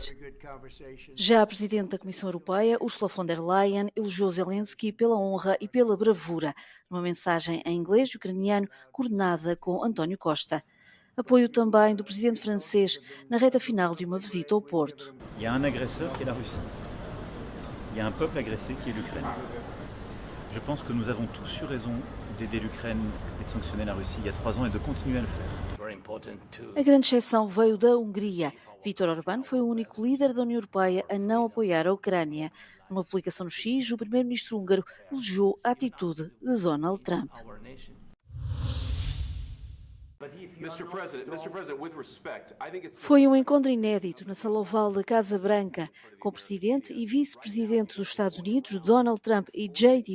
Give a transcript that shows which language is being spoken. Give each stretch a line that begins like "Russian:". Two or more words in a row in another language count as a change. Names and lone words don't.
Portuguese: Já a presidente da Comissão Europeia, Ursula von der Leyen, elogiou Zelensky pela honra e pela bravura, numa mensagem em inglês e ucraniano coordenada com António Costa. Apoio também do presidente francês na reta final de uma visita ao Porto. Há um agressor que é a Rússia.
French: Il y a un peuple agressé qui est l'Ukraine. Je pense que nous avons tous eu raison d'aider l'Ukraine et de sanctionner la Russie il y a 3 ans et de continuer à le faire.
Portuguese: A grande exceção veio da Hungria. Viktor Orbán foi o único líder da União Europeia a não apoiar a Ucrânia. Numa publicação no X, o primeiro-ministro húngaro elogiou a atitude de Donald Trump. Foi um encontro inédito na sala oval da Casa Branca, com o presidente e vice-presidente dos Estados Unidos, Donald Trump, e J.D.